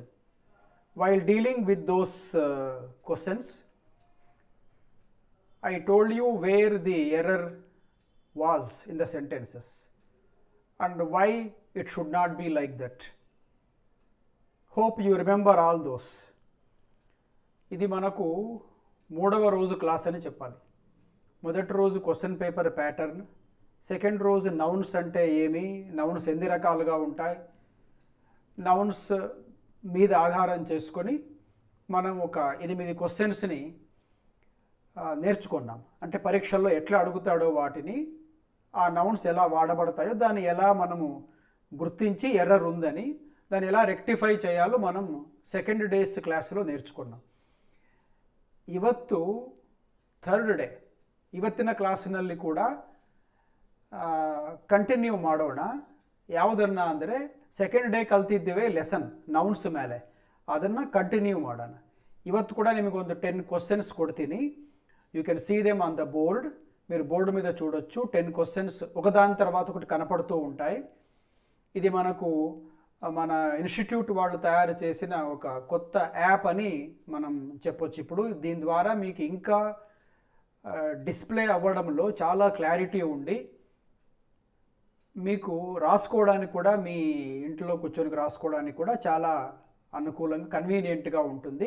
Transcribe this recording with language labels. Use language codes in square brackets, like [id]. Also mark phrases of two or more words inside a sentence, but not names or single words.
[en] While dealing with those questions, I told you where the error was in the sentences and why it should not be like that. Hope you remember all those. [te] ఇది మనకు మూడవ రోజు క్లాస్ అని చెప్పాలి. మొదటి రోజు [en] question paper pattern, [te] సెకండ్ రోజు నౌన్స్ అంటే ఏమి, నౌన్స్ ఎన్ని రకాలుగా ఉంటాయి, నౌన్స్ మీద ఆధారం చేసుకొని మనం ఒక 8 క్వశ్చన్స్ని నేర్చుకున్నాం. అంటే పరీక్షల్లో ఎట్లా అడుగుతాడో వాటిని, ఆ నౌన్స్ ఎలా వాడబడతాయో దాన్ని ఎలా మనము గుర్తించి ఎర్రర్ ఉందని దాన్ని ఎలా రెక్టిఫై చేయాలో మనం [en] second day's [te] క్లాస్లో నేర్చుకున్నాం. [kn] ಇವತ್ತು [en] third day, [kn] ಇವತ್ತಿನ ಕ್ಲಾಸಿನಲ್ಲಿ ಕೂಡ ಕಂಟಿನ್ಯೂ ಮಾಡೋಣ. ಯಾವುದನ್ನು ಅಂದರೆ [en] second day [kn] ಕಲ್ತಿದ್ದೇವೆ [en] lesson nouns [kn] ಮೇಲೆ, ಅದನ್ನು ಕಂಟಿನ್ಯೂ ಮಾಡೋಣ. ಇವತ್ತು ಕೂಡ ನಿಮಗೊಂದು 10 క్వశ్చన్స్ కొడుತೀನಿ. [en] You can see them on the board. [te] మీరు బోర్డు మీద చూడొచ్చు. 10 క్వశ్చన్స్ ఒకదాని తర్వాత ఒకటి కనపడుతూ ఉంటాయి. ఇది మనకు మన ఇన్స్టిట్యూట్ వాళ్ళు తయారు చేసిన ఒక కొత్త యాప్ అని మనం చెప్పొచ్చు. ఇప్పుడు దీని ద్వారా మీకు ఇంకా డిస్ప్లే అవ్వడంలో చాలా క్లారిటీ ఉండి మీకు రాసుకోవడానికి కూడా, మీ ఇంట్లో కూర్చొని రాసుకోవడానికి కూడా చాలా అనుకూలంగా కన్వీనియంట్గా ఉంటుంది.